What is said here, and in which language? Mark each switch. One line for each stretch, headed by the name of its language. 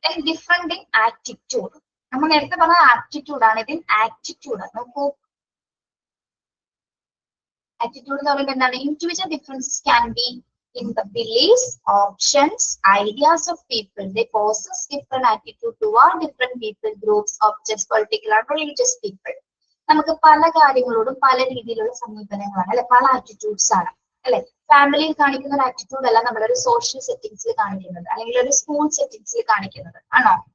Malayalam: Different in attitude. നമ്മൾ നേരത്തെ പറഞ്ഞ ആപ്റ്റിറ്റ്യൂഡ് ആണ്, ഇതിൽ ആറ്റിറ്റ്യൂഡ് നോക്കൂ. ആറ്റിറ്റ്യൂഡ് എന്ന് പറയുമ്പോൾ എന്താണ്?
English: Individual differences can be in the beliefs, options, ideas of people. They possess different attitude toward different people, groups, objects, particular religious people.
Malayalam: നമുക്ക് പല കാര്യങ്ങളോടും പല രീതിയിലുള്ള സമീപനങ്ങളാണ് അല്ലെ, പല ആറ്റിറ്റ്യൂഡ്സ് ആണ് അല്ലെ. ഫാമിലിയിൽ കാണിക്കുന്ന ഒരു ആറ്റിറ്റ്യൂഡ് അല്ല നമ്മളൊരു സോഷ്യൽ സെറ്റിംഗ്സിൽ കാണിക്കുന്നത്, അല്ലെങ്കിൽ ഒരു സ്കൂൾ സെറ്റിംഗ്സിൽ കാണിക്കുന്നത് ആണോ?